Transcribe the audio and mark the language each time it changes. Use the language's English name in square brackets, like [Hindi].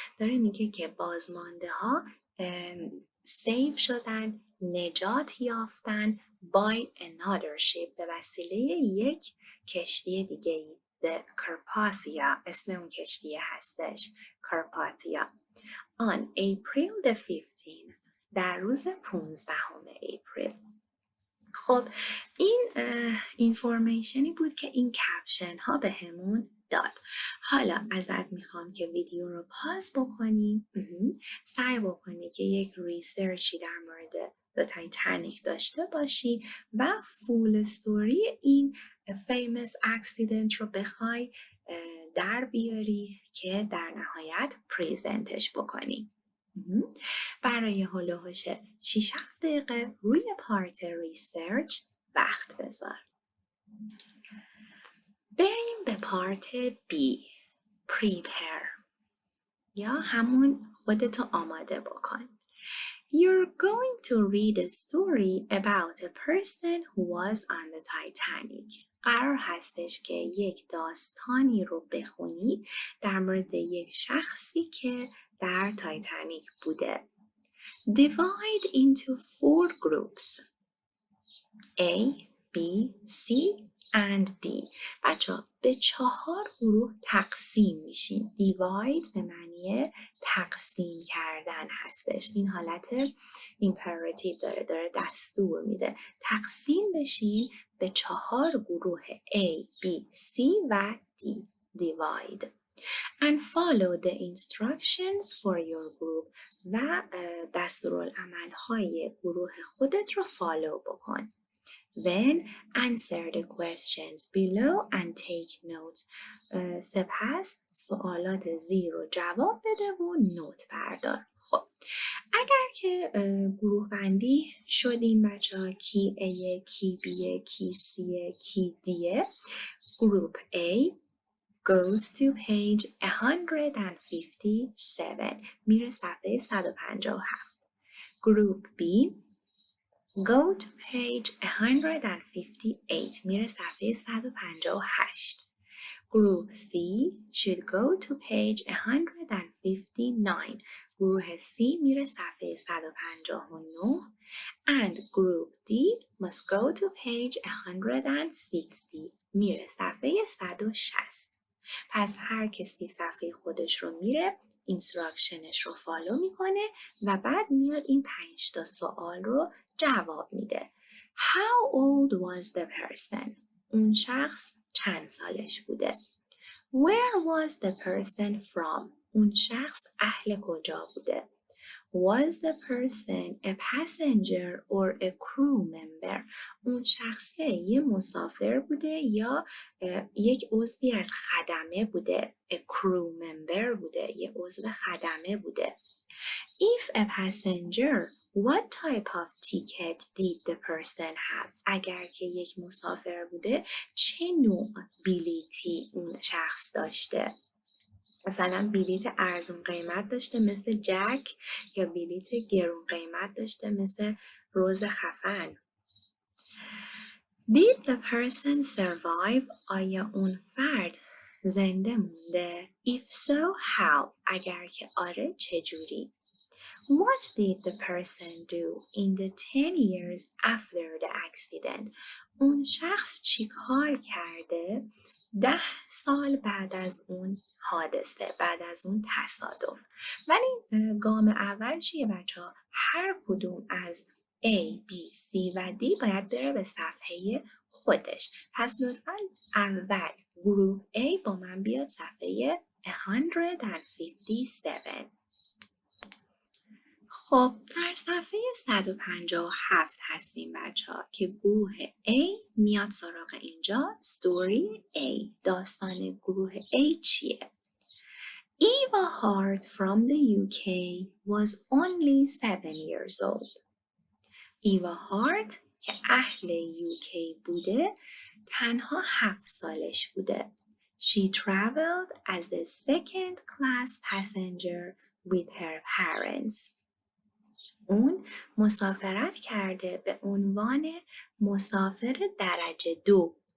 [Persian] داره میگه که بازمانده ها save شدن، نجات یافتن by another ship، به وسیله یک کشتی دیگه. The Carpathia اسم اون کشتی هستش، Carpathia. [English] On April the 15th [Persian] در روز 15 اپریل. خب این اینفورمیشنی بود که این کپشن ها به همون داد. حالا ازت میخوام که ویدیو رو پاز بکنی، سعی بکنی که یک ریسرچی در مورد تایتانیک داشته باشی و فول استوری این فیمس اکسیدنت رو بخوای در بیاری که در نهایت پریزنتش بکنی. برای هلوهوش 6-7 دقیقه روی پارت ریسرچ وقت بذار. بریم به پارت بی، prepare، یا همون خودتو آماده بکن. [English] You're going to read a story about a person who was on the Titanic. [Persian] قرار هستش که یک داستانی رو بخونی در مورد یک شخصی که در تایتانیک بوده. [English] Divide into 4 groups A, B, C and D. [Persian] بچه‌ها به 4 گروه تقسیم میشین. Divide به معنی تقسیم کردن هستش. این حالت ایمپراتیو داره دستور میده. تقسیم بشین به 4 گروه A, B, C و D. [English] Divide. And follow the instructions for your group. [Persian] و دستورالعمل‌های گروه خودت رو فالو بکن. [English] Then answer the questions below and take notes. [Persian] سپس سوالات زیر رو جواب بده و نوت بردار. خب اگر که گروه بندی شدیم بچه‌ها، کی A، کی B، کی C، کی D. [English] Group A goes to page 157. [Persian] میره صفحه 157. [English] Group B go to page 158. [Persian] میره صفحه 158. [English] Group C should go to page 159. [Persian] گروه C میره صفحه 159. [English] And group D must go to page 160. [Persian] میره صفحه 160. پس هر کسی صفحه خودش رو میره، اینستراکشنش رو فالو میکنه و بعد میاد این 5 تا سوال رو جواب میده. [English] How old was the person? [Persian] اون شخص چند سالش بوده؟ [English] Where was the person from? [Persian] اون شخص اهل کجا بوده؟ [English] Was the person a passenger or a crew member? [Persian] اون شخصه یه مسافر بوده یا یک عضوی از خدمه بوده؟ [English] A crew member [Persian] بوده، یه عضو خدمه بوده. [English] If a passenger, what type of ticket did the person have? [Persian] اگر که یک مسافر بوده، چه نوع بلیتی اون شخص داشته؟ مثلا بلیت ارزون قیمت داشته مثل جک، یا بلیت گرون قیمت داشته مثل روز خفن. [English] Did the person survive? [Persian] آیا اون فرد زنده مونده؟ [English] If so, how? [Persian] اگر که آره چجوری؟ [English] What did the person do in the 10 years after the accident? [Persian] اون شخص چی کار کرده 10 سال بعد از اون حادثه، بعد از اون تصادف. ولی گام اول چیه بچه ها؟ هر کدوم از A, B, C و D باید بره به صفحه خودش. پس لطفاً اول گروه A با من بیاد صفحه 157. خب در صفحه 157 هستیم بچه ها که گروه A میاد سراغ اینجا. [English] story A. [Persian] داستان گروه A چیه؟ [English] Eva Hart from the UK was only 7 years old. [Persian] ایوا هارت که اهل UK بوده تنها 7 سالش بوده. [English] She traveled as a second class passenger with her parents. [Persian] اون مسافرت کرده به عنوان مسافر درجه 2.